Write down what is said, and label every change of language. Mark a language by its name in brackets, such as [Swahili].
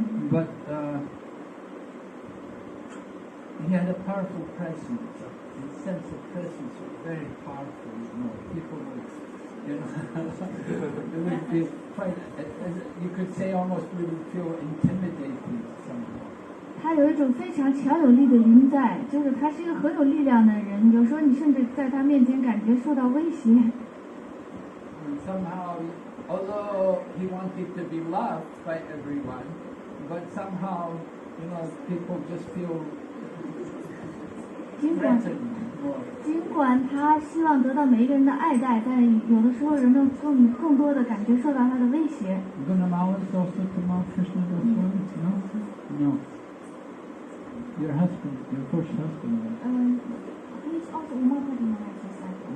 [English] But he had a powerful presence. His sense of presence was very powerful. You know, people would, it would be quite, you could say almost we would feel intimidated somehow. [Chinese] 他有一种非常强有力的灵在，就是他是一个很有力量的人，有时候你甚至在他面前感觉受到威胁。 [English] And somehow, although he wanted to be loved by everyone, but somehow, you know, people just feel threatened more. [Chinese] 尽管他希望得到每一个人的爱戴，但有的时候人们更多的感觉受到他的威胁。 [English] Gunamala is also Tamal Krishna Goswami? No? No. Your husband, your first husband. He's also Umapati Maharaj's disciple.